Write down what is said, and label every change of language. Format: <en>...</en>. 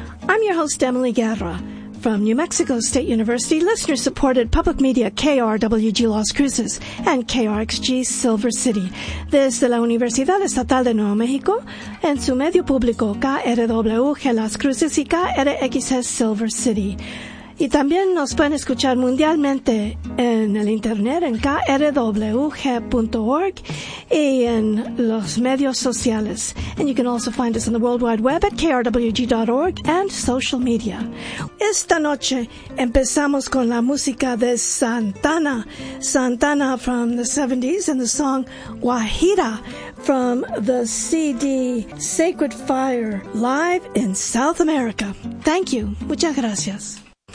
<en>I'm your host, Emily Guerra, from New Mexico State University, listener-supported public media KRWG Las Cruces and KRXG Silver City.</en> <es>Desde la Universidad Estatal de Nuevo México, en su medio público KRWG Las Cruces y KRXS Silver City. Y también nos pueden escuchar mundialmente en el internet en krwg.org y en los medios sociales.</es> <en>And you can also find us on the World Wide Web at krwg.org and social media.</en> <es>Esta noche empezamos con la música de Santana.</es> <en>Santana from the 70s and the song Guajira from the CD Sacred Fire Live in South America. Thank you. Muchas gracias.</en>